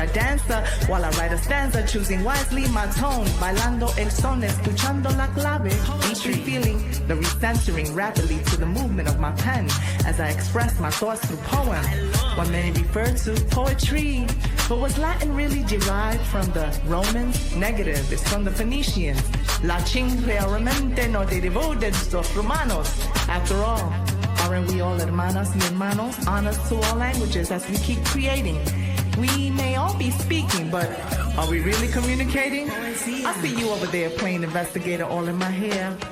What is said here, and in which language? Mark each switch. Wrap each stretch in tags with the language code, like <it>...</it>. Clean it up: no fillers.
<en>I dance while I write a stanza, choosing wisely my tone,</en> <es>bailando el son, escuchando la clave.</es> <en>Each feeling the recentering rapidly to the movement of my pen as I express my thoughts through poem. What many refer to poetry, but was Latin really derived from the Romans? Negative, it's from the Phoenicians.</en> <es>Latin realmente no derivó de los romanos.</es> <en>After all, aren't we all</en> <es>hermanas y hermanos?</es> <en>Honors to all languages as we keep creating. We may all be speaking, but are we really communicating? I see you over there playing investigator all in my hair.</en>